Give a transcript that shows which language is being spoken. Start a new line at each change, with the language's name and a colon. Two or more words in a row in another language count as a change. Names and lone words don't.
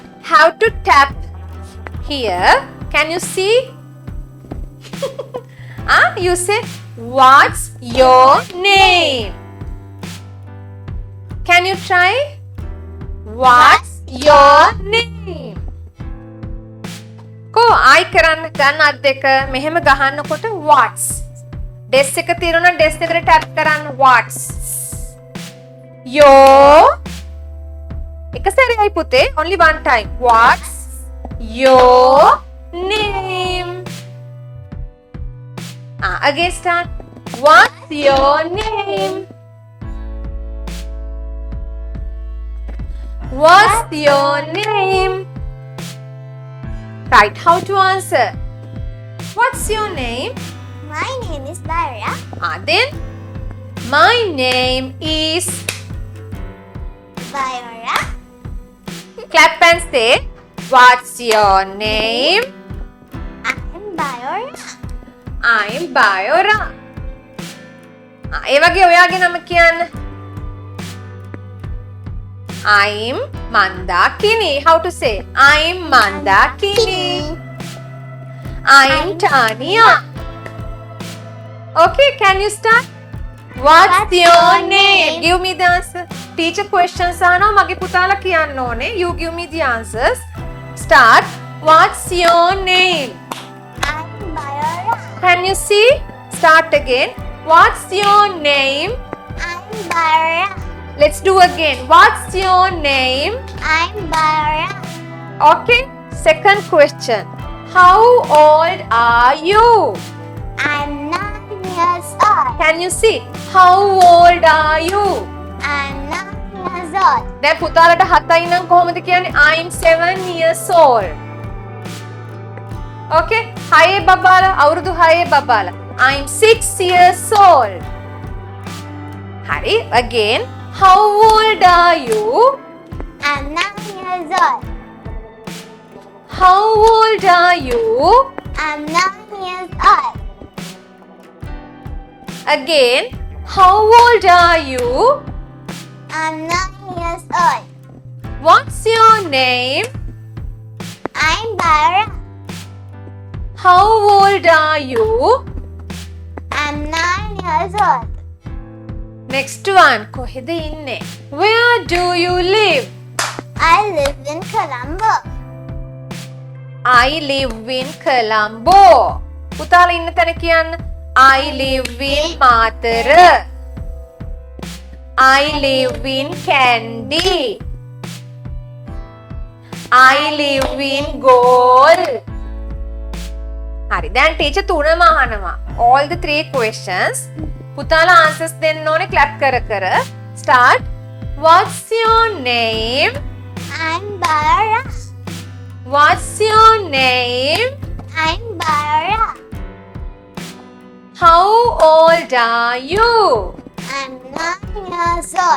English: How to tap here? Can you see? You say, what's your name? Can you try? What's your name?
Sinhala: Ko I කරන්න ගන්න අත් දෙක මෙහෙම ගහන්නකොට what's. Desk එක තියනවා desk එකට tap කරන්න what's.
English: Your
Sinhala: එක සැරේයි පුතේ
English: only one time. What's your name? Again start. What's your name? What's your name? Right, how to answer? What's your name? My name is Bara. Then my name is Bara. clap and say, what's your name? I'm Bara. I'm Bayora.
Sinhala: ඒ වගේ ඔයාගේ නම කියන්න.
English: I'm Mandakini. How to say? I'm Mandakini. I'm Tania. Okay, can you start? What's your name? Give me the answer. Teacher questions
Sinhala: අහනවා මගේ පුතාලා කියන්න ඕනේ.
English: You give me the answers. Start. What's your name? I'm Bara. Can you see? Start again. What's your name? I'm Bara. Let's do again. What's your name? I'm Bara. Okay. Second question. How old are you? I'm 9 years old. Can you see? How old are you? I'm 9 years old.
Sinhala: දැන් පුතාලට 7යි නම් කොහොමද කියන්නේ?
English: I'm 7 years old.
Sinhala: Okay? 6 බබාලා අවුරුදු 6 බබාලා.
English: I'm 6 years old. Hari. Again. How old are you? I'm 9 years old. How old are you? I'm 9 years old. Again. How old are you? I'm 9 years old. What's your name? I'm Bara. How old are you? I'm 9 years old. Next one.
Sinhala: කොහෙද ඉන්නේ?
English: Where do you live? I live in Colombo. I live in Colombo.
Sinhala: පුතාලා ඉන්න තැන කියන්න.
English: I live in මාතර. I live in Kandy. I live in Galle.
Sinhala: හරි. දැන් ටීචර් තුනම අහනවා.
English: All the 3 questions.
Sinhala: පුතාලා answers දෙන්න ඕනේ clap කර කර.
English: Start. What's your name? I'm Bara. What's your name? I'm Bara. How old are you? I'm 9 years old.